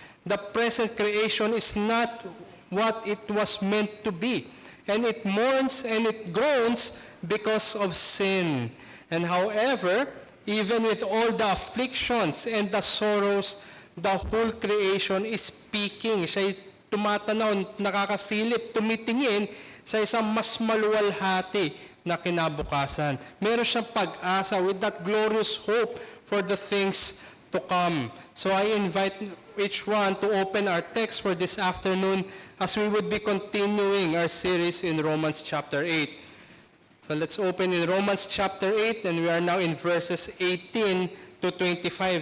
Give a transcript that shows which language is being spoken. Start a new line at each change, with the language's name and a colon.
English: The present creation is not what it was meant to be. And it mourns and it groans because of sin. And however, even with all the afflictions and the sorrows, the whole creation is speaking.
Filipino: Siya tumatanaw, nakakasilip, tumitingin sa isang mas maluwalhati na kinabukasan. Meron siyang pag-asa
English: with that glorious hope for the things to come. So I invite each one to open our text for this afternoon as we would be continuing our series in Romans chapter 8. So let's open in Romans chapter 8, and we are now in verses 18 to 25.